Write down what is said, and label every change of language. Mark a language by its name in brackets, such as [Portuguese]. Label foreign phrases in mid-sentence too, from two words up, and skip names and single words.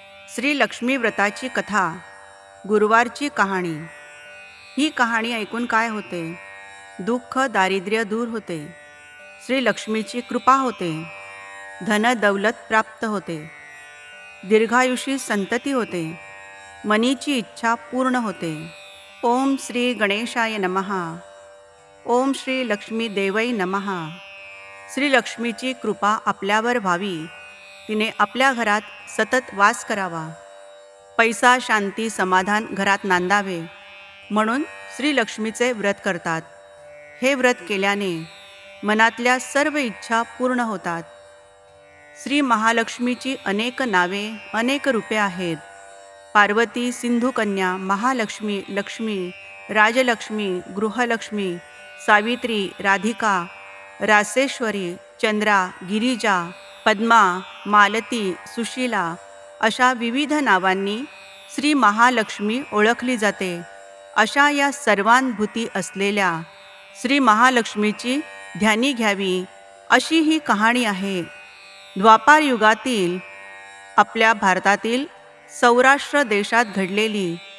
[Marathi] श्री लक्ष्मी व्रताची कथा, गुरुवारची कहाणी. ही कहाणी ऐकून काय होते? दुःख दारिद्र्य दूर होते, श्री लक्ष्मीची कृपा होते, धन दौलत प्राप्त होते, दीर्घायुषी संतती होते, मनीची इच्छा पूर्ण होते. [Sanskrit] ओम श्री गणेशाय नमः. ओम श्री लक्ष्मी देवै नमः. [Marathi] श्री लक्ष्मीची कृपा आपल्यावर व्हावी, तिने आपल्या घरात सतत वास करावा, पैसा शांती समाधान घरात नांदावे म्हणून श्री लक्ष्मीचे व्रत करतात. हे व्रत केल्याने मनातल्या सर्व इच्छा पूर्ण होतात. श्री महालक्ष्मीची अनेक नावे अनेक रूपे आहेत. पार्वती, सिंधुकन्या, महालक्ष्मी, लक्ष्मी, राजलक्ष्मी, गृहलक्ष्मी, सावित्री, राधिका, रासेश्वरी, चंद्रा, गिरिजा, पद्मा, मालती, सुशीला अशा विविध नावांनी श्री महालक्ष्मी ओळखली जाते. अशा या सर्वांभूती असलेल्या श्री महालक्ष्मीची ध्यानी घ्यावी अशी ही कहाणी आहे. द्वापार युगातील आपल्या भारतातील सौराष्ट्र देशात घडलेली.